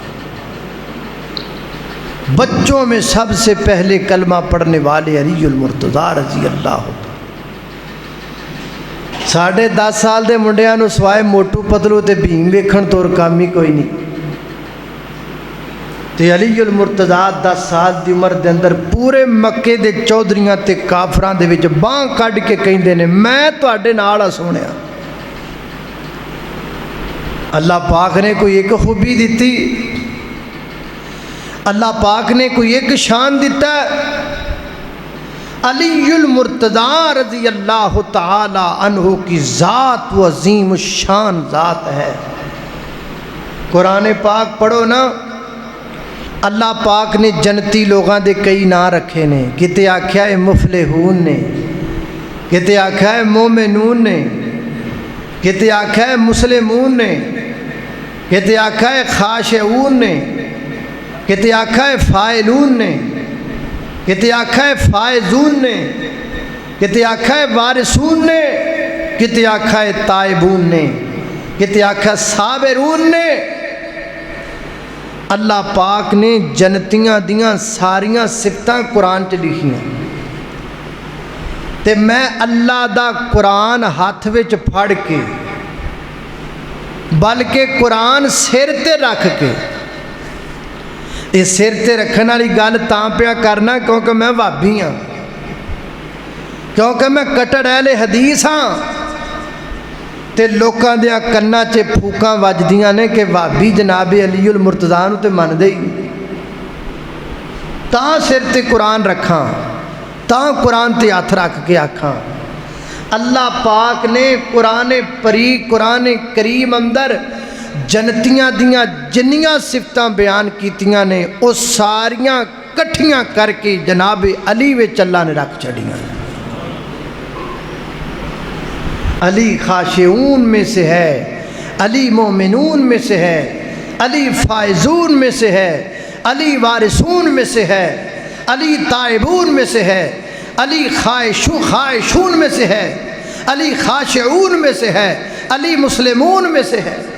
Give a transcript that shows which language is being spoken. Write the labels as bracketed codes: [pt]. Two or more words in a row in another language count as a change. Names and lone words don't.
[ur] بچوں میں سب سے پہلے کلمہ پڑھنے والے علی المرتضیٰ رضی اللہ عنہ۔ [pa] 10.5 سال دے منڈیاں نو سوائے موٹو پتلو تے بھیم ویکھن تو کام ہی کوئی نہیں، تے علی المرتضیٰ 10 سال دی عمر دے اندر پورے مکے دے چودھریاں تے کافراں دے وچ باں کڈ کے کہندے نے میں تواڈے نال آ سونیا۔ [ur] اللہ پاک نے کوئی ایک خوبی دیتی، اللہ پاک نے کوئی ایک شان دیتا ہے۔ علی المرتضیٰ رضی اللہ تعالی عنہ کی ذات و عظیم الشان ذات ہے۔ [pa] قرآن پاک پڑھو نا، اللہ پاک نے جنتی لوگاں دے کئی نام رکھے نے، کتے آکھیا ہے مفلحون نے، کتے آکھیا ہے مومنون نے، کتے آکھیا ہے مسلمون نے، کتے آکھیا ہے خاشعون نے، کتے آکھا ہے فائلون نے، کتے آکھا ہے فائزون نے، کتے آکھا ہے وارثون نے، کتے آکھا ہے تائبون نے، کتے آکھا ہے صابرون نے۔ اللہ پاک نے جنتیاں دیاں ساریاں صفتاں قرآن چ لکھیاں، تے میں اللہ دا قرآن ہاتھ وچ پھڑ کے، بلکہ قرآن سر تے رکھ کے، یہ سر تے رکھن والی گل تاں پیا کرنا کیونکہ میں وہابی ہاں، کیونکہ میں کٹڑ اہل حدیث ہاں، تے لوکاں دیاں کناں چ پھوکاں وجدیاں نے کہ وہابی جناب علی المرتضیٰ نو تے مندے ہی تاں سر تے قرآن رکھاں، تاں قرآن تے ہاتھ رکھ کے آکھاں۔ اللہ پاک نے قرآن کریم اندر جنتیاں دیاں جنیاں صفتاں بیان کیتیاں نے، وہ ساریاں کٹھیاں کر کے جناب علی وچ اللہ نے رکھ چھڑیاں۔ [ur] علی خاشعون میں سے ہے، علی مومنون میں سے ہے، علی فائزون میں سے ہے، علی وارثون میں سے ہے، علی تائبون میں سے ہے، علی خائشون میں سے ہے، علی خاشعون میں سے ہے، علی مسلمون میں سے ہے۔